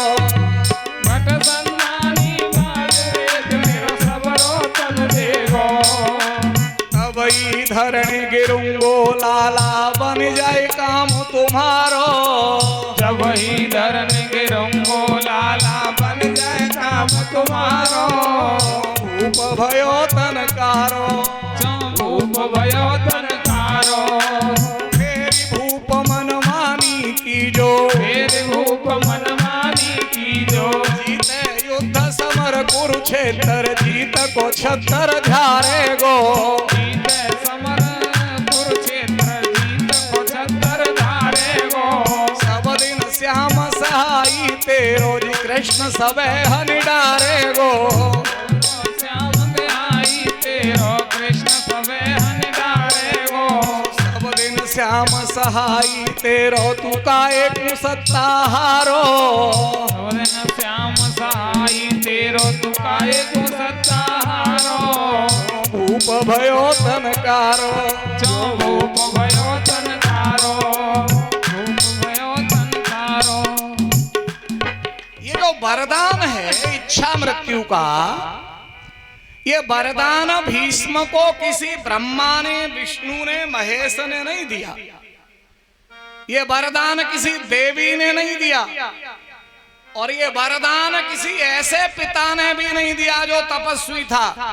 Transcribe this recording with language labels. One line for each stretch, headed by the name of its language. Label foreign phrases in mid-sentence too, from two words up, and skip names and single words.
Braj: भट संधानी बाज मेरो सबरो तन देगो। अब ई धरण गिरूंगो लाला, बन जाए काम तुम्हारो। जब ही धरन गिरूंगो लाला, बन जाए काम तुम्हारो। भूप भयो तनकारो, भूप भयो तनकारो। मेरी भूप मन मानी की जो, मेरे भूप मन मानी की जो। जीते युद्ध समर कुरुक्षेत्र, जीत को 76 झारे गो। जीत समर कुरुक्षेत्र, जीत को 76 धारे गो। सब दिन श्याम सहाई तेरो, जी कृष्ण सबे हनि डारे गो। श्याम देहाई तेरो, कृष्ण सबे हन डारे गो। सब दिन श्याम सहाई तेरो, तू का एक सत्ता हारो। सब दिन श्याम सहाई तेरो, तू काहे को सत्ता हारो। भूप भयो तनकारो, जो भूप भयो तनकारो। भूप भयो तनकारो।
Hindi: ये जो वरदान है इच्छा मृत्यु का, ये वरदान भीष्म को किसी ब्रह्मा ने, विष्णु ने, महेश ने नहीं दिया। ये वरदान किसी देवी ने नहीं दिया, और ये वरदान किसी ऐसे पिता ने भी नहीं दिया जो तपस्वी था।